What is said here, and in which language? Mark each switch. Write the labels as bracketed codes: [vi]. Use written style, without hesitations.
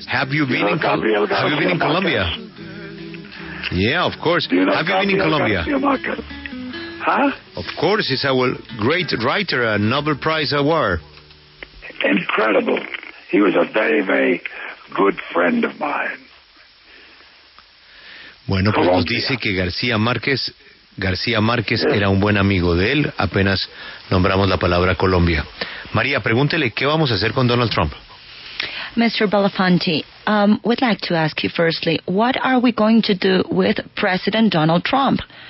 [en] have you been in Colombia? Yeah, of course. Do you know have you been in Colombia? Huh? Of course, he's our great writer, a Nobel Prize award. Incredible. He was a very, very good friend of mine. [es] Bueno, pues nos dice que García Márquez era un buen amigo de él, apenas nombramos la palabra Colombia. María, pregúntele qué vamos a hacer con Donald Trump. [en] Mr. Belafonte, we'd like to ask you firstly, what are we going to do with President Donald Trump?